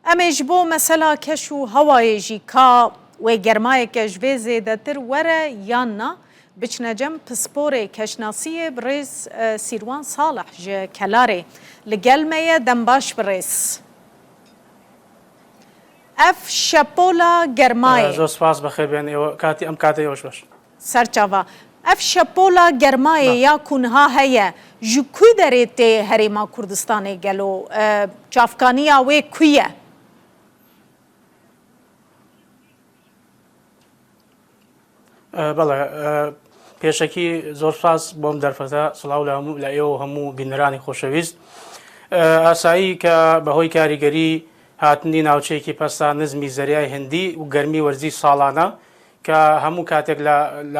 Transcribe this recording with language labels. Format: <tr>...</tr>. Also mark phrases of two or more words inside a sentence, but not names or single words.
<ku>ئەمێش بۆ مەسەلا کەش و هەوایێژی کا وێ گەرمایەکەش vê zêdetir were yan na biçine cem pisporê keşnasiyê bi rêz Sîrwan Salih ji Kelarê li gel me ye dembaş bi rêz. Ev şepola germayê</ku> <ckb>زۆر سپاس بەخێربێن ئێوە کاتی ئەم کاتە ئێوەش باش.</ckb> <ku>serçava. Ev şepola germayê ya kunha heye ji ku derê tê Herêma Kurdistanê gelo çavkaniya wê ku ye?</ku> <ckb>بەڵێ پێشەکی زۆر سپاس بۆم دەرفەتە سڵاو لە ئێوە هەموو بینەرانی خۆشەویست. ئاسایی کە بەهۆی کاریگەری هاتنی ناوچەیەکی پەستا نزمی زەریای هەندی و گەرمی وەرزی ساڵانە کە هەموو کاتێک لە</ckb>